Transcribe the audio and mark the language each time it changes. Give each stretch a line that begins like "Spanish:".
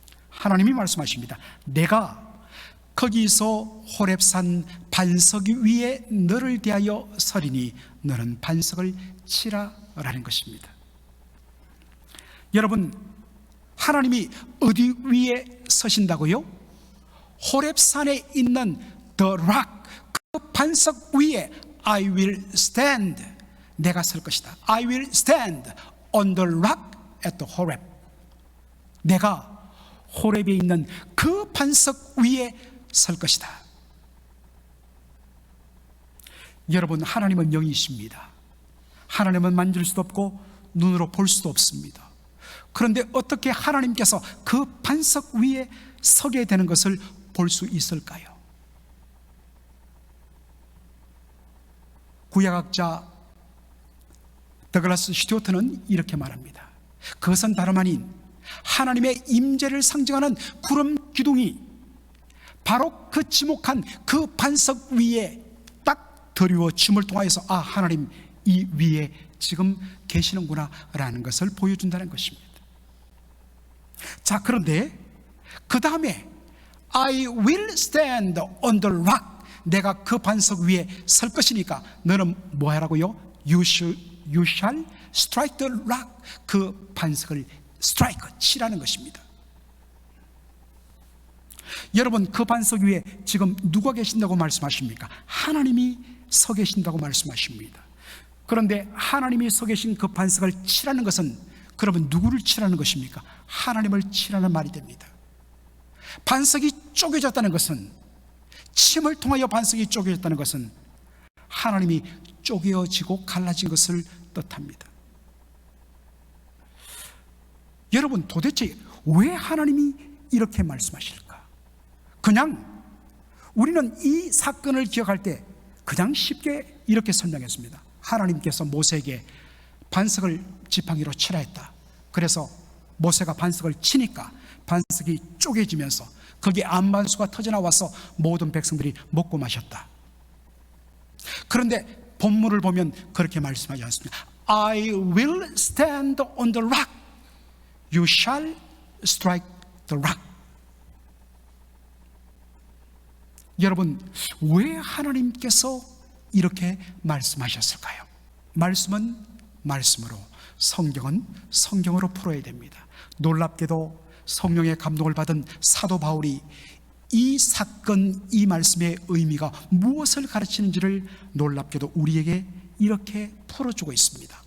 Korean: 하나님이 말씀하십니다. 내가 거기서 호렙산 반석 위에 너를 대하여 서리니 너는 반석을 치라라는 것입니다. 여러분, 하나님이 어디 위에 서신다고요? 호렙산에 있는 The Rock, 그 반석 위에
English: I will stand,
Korean: 내가 설 것이다.
English: I will stand on the rock at the Horeb.
Korean: 내가 호렙에 있는 그 반석 위에 설 것이다. 여러분, 하나님은 영이십니다. 하나님은 만질 수도 없고 눈으로 볼 수도 없습니다. 그런데 어떻게 하나님께서 그 반석 위에 서게 되는 것을 볼 수 있을까요? 구약학자 더글라스 슈튜어트는 이렇게 말합니다. 그것은 다름 아닌 하나님의 임재를 상징하는 구름 기둥이 바로 그 지목한 그 반석 위에 딱 드리워짐을 통하여서 아, 하나님 이 위에 지금 계시는구나 라는 것을 보여준다는 것입니다. 자, 그런데 그 다음에
English: I will stand on the rock,
Korean: 내가 그 반석 위에 설 것이니까 너는 뭐 하라고요?
English: You shall strike the rock,
Korean: 그 반석을 strike, 치라는 것입니다. 여러분, 그 반석 위에 지금 누가 계신다고 말씀하십니까? 하나님이 서 계신다고 말씀하십니다. 그런데 하나님이 서 계신 그 반석을 치라는 것은 그러면 누구를 치라는 것입니까? 하나님을 치라는 말이 됩니다. 반석이 쪼개졌다는 것은, 침을 통하여 반석이 쪼개졌다는 것은 하나님이 쪼개어지고 갈라진 것을 뜻합니다. 여러분, 도대체 왜 하나님이 이렇게 말씀하실까? 그냥 우리는 이 사건을 기억할 때 그냥 쉽게 이렇게 설명했습니다. 하나님께서 모세에게 반석을 지팡이로 치라 했다. 그래서 모세가 반석을 치니까 반석이 쪼개지면서 거기에 안반수가 터져나와서 모든 백성들이 먹고 마셨다. 그런데 본문을 보면 그렇게 말씀하지 않습니다.
English: I will stand on the rock, you shall strike the rock.
Korean: 여러분, 왜 하나님께서 이렇게 말씀하셨을까요? 말씀은 말씀으로, 성경은 성경으로 풀어야 됩니다. 놀랍게도 성령의 감동을 받은 사도 바울이 이 사건, 이 말씀의 의미가 무엇을 가르치는지를 놀랍게도 우리에게 이렇게 풀어주고 있습니다.